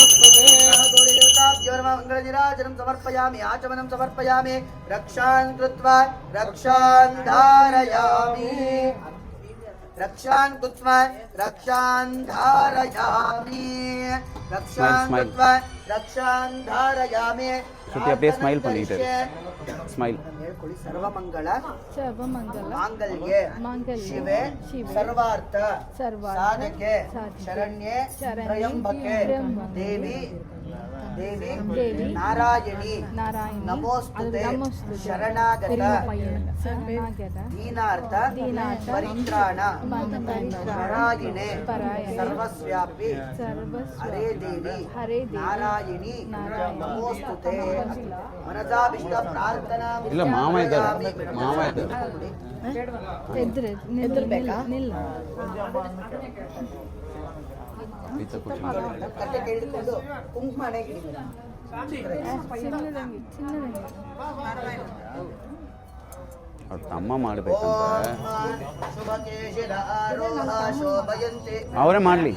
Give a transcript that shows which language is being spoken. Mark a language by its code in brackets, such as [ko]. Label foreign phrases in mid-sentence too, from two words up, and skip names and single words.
[sa] गौरी देवता पादाब्जो नमः मङ्गलनीराजनं समर्पयामि आचमनं समर्पयामि रक्षान् कृत्वा रक्षान् धारयामि रक्षान् कृत्वा रक्षान् धारयामि रक्षान् कृत्वा रक्षान् धारयामि [ta] श्रुति அப்படியே ஸ்மைல் பண்ணிட்டு ஸ்மைல் [sa] सर्वमंगल सर्वमंगल मांगल्ये शिवे सर्वार्थ साधके शरण्ये त्र्यंबके देवी देवी नारायणी नमोस्तुते शरणागत दीनार्थ परित्राण परायणे सर्वस्यापि हरे देवी नारायणी नमोस्तुते मनसाभिष्ट प्रार्थना [kn] ಇಲ್ಲ ಮಾಮ ಇದ್ದಾರೆ ಎದುರ್ಬೇಕಾ ನಿಲ್ಲ ಕಟ್ಟೆ ಕೇಳಿಕೊಂಡು ಕುಂಕುಮನೆ ಚಿನ್ನದಂಗಿ ಅವ್ರ ತಮ್ಮ ಮಾಡ್ಬೇಕಂತ ಅವರೇ ಮಾಡ್ಲಿ